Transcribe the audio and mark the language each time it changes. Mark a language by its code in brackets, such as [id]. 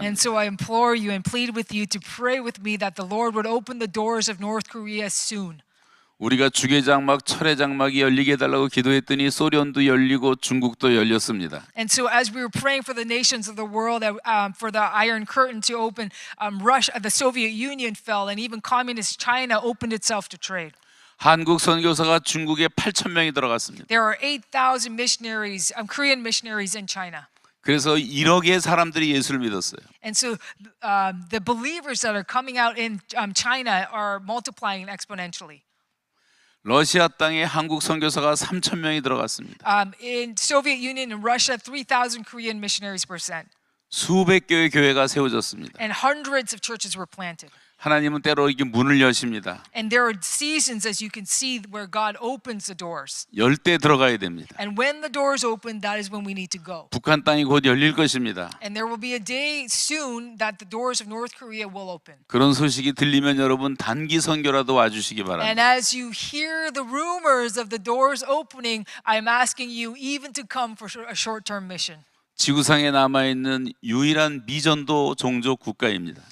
[en] And so I implore you and plead with you to pray with me that the Lord would open the doors of North Korea soon. [ko] 우리가 주계장막, 철회장막이 열리게 해달라고 기도했더니 소련도 열리고 중국도 열렸습니다. [en] And so as we were praying for the nations of the world, for the Iron Curtain to open, Russia, the Soviet Union fell, and even communist China opened itself to trade. [ko] 한국 선교사가 중국에 8,000명이 들어갔습니다. [en] There are 8,000 missionaries, Korean missionaries in China. [ko] 그래서 1억의 사람들이 예수를 믿었어요. [en] And so the believers that are coming out in China are multiplying exponentially. [ko] 러시아 땅에 한국 선교사가 3,000명이 들어갔습니다. [en] In Soviet Union and Russia, 3,000 Korean missionaries were sent. [ko] 수백 개의 교회가 세워졌습니다. [en] And hundreds of churches were planted. [ko] 하나님은 때로 이게 문을 여십니다. [en] And there are seasons, as you can see, where God opens the doors. [ko] 열 때 들어가야 됩니다. [en] And when the doors open, that is when we need to go. [ko] 북한 땅이 곧 열릴 것입니다. [en] And there will be a day soon that the doors of North Korea will open. [ko] 그런 소식이 들리면 여러분 단기 선교라도 와주시기 [en] And [ko] 바랍니다. [en] as you hear the rumors of the doors opening, I'm asking you even to come for a short-term mission. [ko] 지구상에 남아있는 유일한 미전도 종족 국가입니다.